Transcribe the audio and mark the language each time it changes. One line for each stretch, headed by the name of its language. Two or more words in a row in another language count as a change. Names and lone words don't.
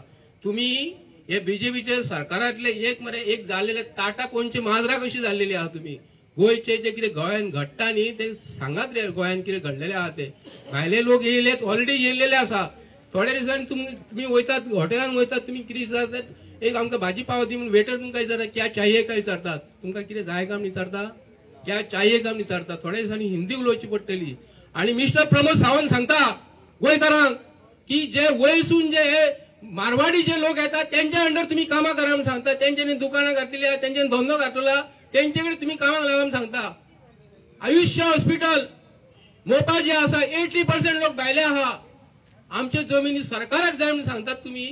Konkani: तुम्ही हे बीजेपीचे सरकारांतले एक जाल्लेले टाटा पोंचे माजरा कशी जाल्लेली आहा तुम्ही गोंयचे जे कितें गोंयांत घडटा न्ही ते सांगात रे गोंयांत कितें घडलेले आहा ते. भायले लोक येयलेत ऑलरेडी येयलेले आसा. थोड्या दिसांनी तुम्ही वयतात हॉटेलांत वयतात तुम्ही कितें विचारतात एक आमकां भाजी पाव दी म्हणून वेटर तुमकां विचारता
Hindi: क्या चाहिए
Konkani: काय विचारतात तुमकां कितें जाय काय विचारता
Hindi: क्या चाहिए
Konkani: काय विचारता. थोड्या दिसांनी हिंदी उलोवची पडटली. आणि मिस्टर प्रमोद सावंत सांगता गोंयकारांक की जे वयसून जे मारवाडी जे लोक येतात त्यांच्या अंडर तुम्ही कामां करा म्हणून सांगता. त्यांच्यानी दुकानां घातलेली आहा त्यांच्यानी धंदो घातलेला त्यांचे कडेन तुम्ही कामाक लागा म्हणून सांगता. आयुष्य हॉस्पिटल मोपा जे आसा 80% लोक भायले आहा आमच्या जमिनी सरकाराक जाय म्हणून सांगतात तुम्ही.